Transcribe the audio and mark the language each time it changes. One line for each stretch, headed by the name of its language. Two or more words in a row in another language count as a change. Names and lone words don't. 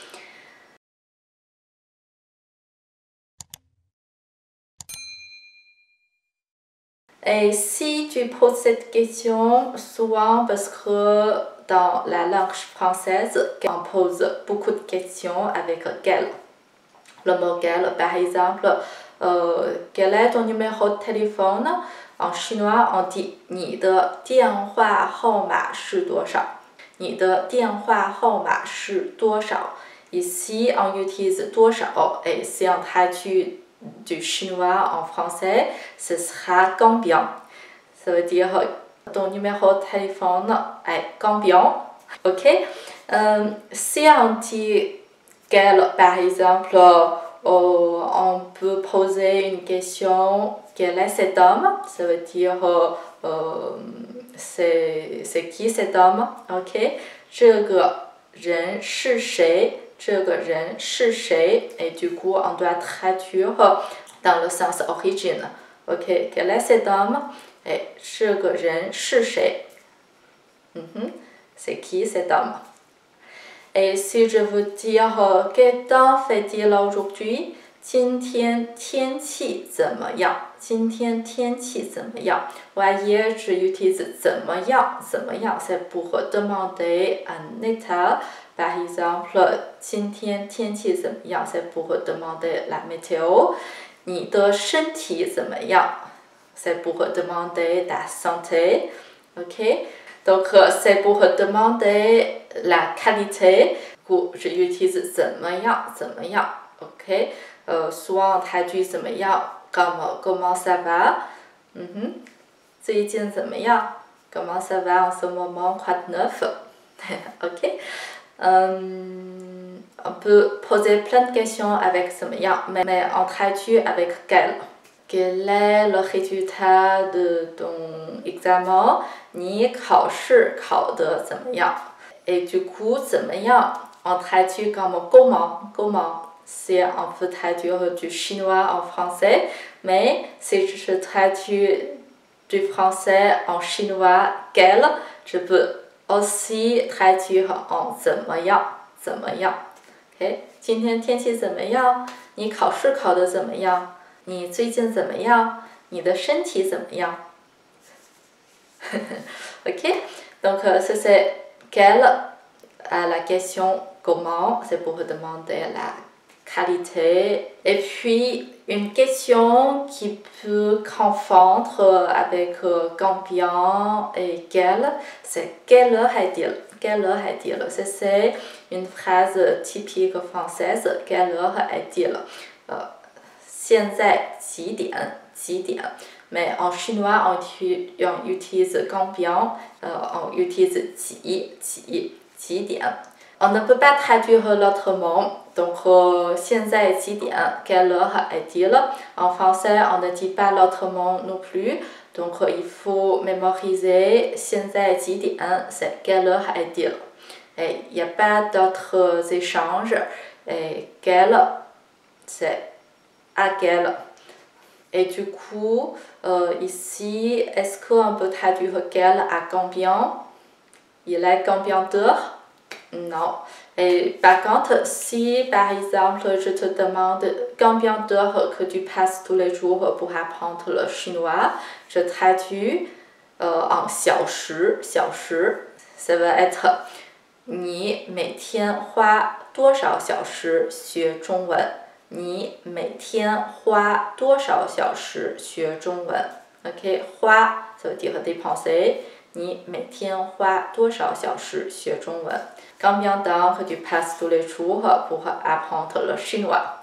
French: Et si tu poses cette question, souvent parce que dans la langue française, on pose beaucoup de questions avec quel. Le mot quel, par exemple, quel est ton numéro de téléphone? En chinois, on dit
Chinese: 你的电话号码是多少？你的电话号码是多少？
French: Ici, on utilise 多少 et si on traduit du chinois en français, ce sera combien. Ça veut dire ton numéro de téléphone est combien. Ok? Si on dit quel, par exemple, on peut poser une question, quel est cet homme? Ça veut dire c'est qui cet homme? Ok?
Chinese: 这个人是谁？这个人是谁？
French: Et du coup, on doit traduire dans le sens origine. Ok, quel est cet homme? Et
Chinese: 这个人是谁？
French: C'est qui cet homme? Et si je veux dire quel temps fait-il aujourd'hui?
Chinese: 今天天气怎么样？今天天气怎么样？
French: Voyez, je utilise
Chinese: 怎么样？怎么样
French: c'est pour demander un état. Par exemple,
Chinese: 今天天气怎么样
French: c'est pour demander la météo.
Chinese: 你的身体怎么样
French: c'est pour demander ta santé. Ok? Donc, c'est pour demander la qualité. Je utilise
Chinese: 怎么样？怎么样
French: Ok? Souvent, on traduit 怎么样 comme comment ça va?
Chinese: 最近怎么样
French: Comment ça va en ce moment? Quoi de neuf? Ok? On peut poser plein de questions avec 怎么样 mais on traduit avec quel. Quel est le résultat de ton examen?
Chinese: 你考试考得怎么样
French: Et du coup, 怎么样 on traduit comme comment. Si on peut traduire du chinois en français, mais si je traduis du français en chinois, quel, je peux aussi traduire en 怎么样 OK?
Chinese: 今天天气怎么样？你考试考得怎么样？你最近怎么样？你的身体怎么样 ？Ok?
French: Donc, ça c'est quel à la question comment, c'est pour demander la qualité. Et puis, une question qui peut confondre avec combien et quel, c'est quelle heure est-il? Quelle heure est-il? C'est une phrase typique française. Quelle heure est-il?
Chinese: 现在几点？几点？
French: Mais en chinois, on utilise combien, on utilise 几点 On ne peut pas traduire l'autrement. Donc,
Chinese: 现在几点
French: Quelle heure est-il? En français, on ne dit pas l'autrement non plus. Donc, il faut mémoriser
Chinese: 现在几点
French: c'est quelle heure est-il? Et il n'y a pas d'autres échanges. Et quelle, c'est à quelle. Et du coup, ici, est-ce qu'on peut traduire quel à combien? Il est combien d'heures? Non. Et par contre, si par exemple, je te demande combien d'heures que tu passes tous les jours pour apprendre le chinois, je traduis en 小时. Ça va être
Chinese: 你每天花多少小时学中文？你每天花多少小时学中文 ？OK， 花
French: ça veut dire dépenser。
Chinese: 你每天花多少小时学中文 ？
French: Combien de temps que tu passes tous les jours pour apprendre le chinois?